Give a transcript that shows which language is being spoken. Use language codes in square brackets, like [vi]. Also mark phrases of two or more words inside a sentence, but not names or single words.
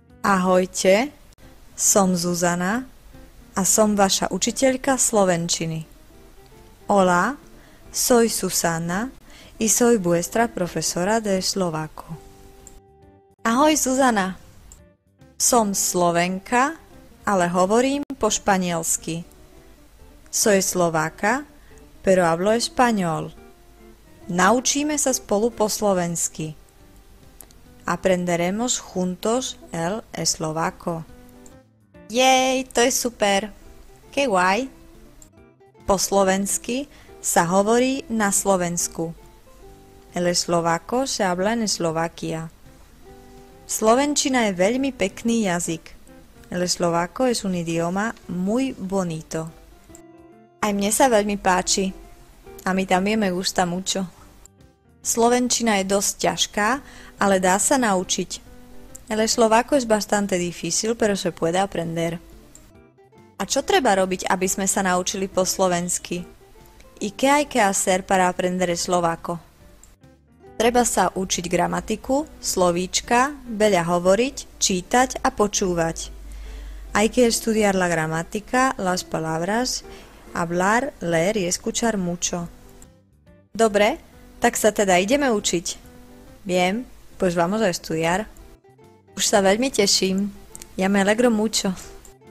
[sk] Ahojte, som Zuzana a som vaša učiteľka slovenčiny. [es] Hola, soy Susana y soy vuestra profesora de eslovaco. [sk] Ahoj Zuzana, som Slovenka, ale hovorím po španielsky. [es] Soy Slováka, pero hablo español. [sk] Naučíme sa spolu po slovensky. [es] Aprenderemos juntos el eslovaco. [sk] Jej, to je super. [es] Qué guay. [sk] Po slovensky sa hovorí na Slovensku. [es] El eslovaco se habla en Eslovaquia. [sk] Slovenčina je veľmi pekný jazyk. [es] El eslovaco es un idioma muy bonito. [sk] Aj mne sa veľmi páči. [es] A mi también me gusta mucho. [sk] Slovenčina je dosť ťažká, ale dá sa naučiť. [es] El eslovaco es bastante difícil, pero se puede aprender. [sk] A čo treba robiť, aby sme sa naučili po slovensky? [es] ¿Y qué hay que hacer para aprender eslovaco? [sk] Treba sa učiť gramatiku, slovíčka, veľa hovoriť, čítať a počúvať. [es] Hay que estudiar la gramática, las palabras, hablar, leer y escuchar mucho. [sk] Dobre, tak sa teda ideme učiť. [es] Bien, pues vamos a estudiar. [sk] Už sa veľmi teším. [es] Ja me alegro mucho.